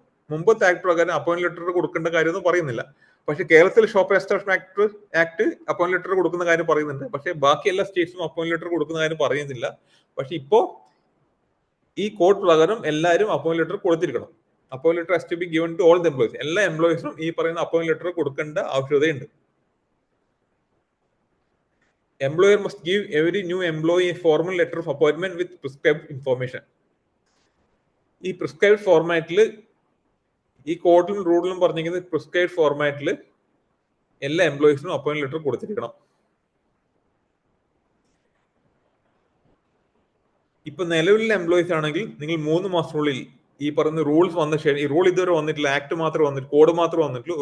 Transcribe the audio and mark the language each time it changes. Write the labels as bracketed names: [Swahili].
[Malayalam] മുമ്പത്തെ ആക്ട് പ്രകാരം appoint letter കൊടുക്കേണ്ട കാര്യമൊന്നും പറയുന്നില്ല. പക്ഷെ കേരളത്തിൽ shop establishment act appoint letter കൊടുക്കുന്ന കാര്യം പറയുന്നുണ്ട്. പക്ഷെ ബാക്കി എല്ലാ സ്റ്റേറ്റ്സും അപ്പോയിന്റ് ലെറ്റർ കൊടുക്കുന്ന കാര്യം പറയുന്നില്ല. പക്ഷെ ഇപ്പോ ഈ കോഡ് പ്രകാരം എല്ലാവരും appoint letter കൊടുത്തിരിക്കണം. [English] Appoint letter has to be given to all the employees. [Malayalam] എല്ലാ എംപ്ലോയീസിനും ഈ പറയുന്ന അപ്പോയിന്റ് ലെറ്റർ കൊടുക്കേണ്ട ആവശ്യകതയുണ്ട്. [English] Employer must give every new employee a formal letter of appointment with prescribed information. [Malayalam] ഈ പ്രിസ്ക്രൈബ് ഫോർമാറ്റിൽ ഈ കോഡിലും റൂളിലും പറഞ്ഞിരിക്കുന്നത് പ്രിസ്ക്രൈബ് ഫോർമാറ്റിൽ എല്ലാ എംപ്ലോയീസിനും അപ്പോയിന്റ് ലെറ്റർ കൊടുത്തിരിക്കണം. ഇപ്പൊ നിലവിലുള്ള എംപ്ലോയീസ് ആണെങ്കിൽ നിങ്ങൾ 3 മാസത്തിനുള്ളിൽ ഈ പറയുന്ന റൂൾസ് വന്ന ശേഷം, ഈ റൂൾ ഇതുവരെ വന്നിട്ടില്ല, ആക്ട് മാത്രമേ വന്നിട്ടുള്ളൂ, കോഡ് മാത്രമേ വന്നിട്ടുള്ളൂ.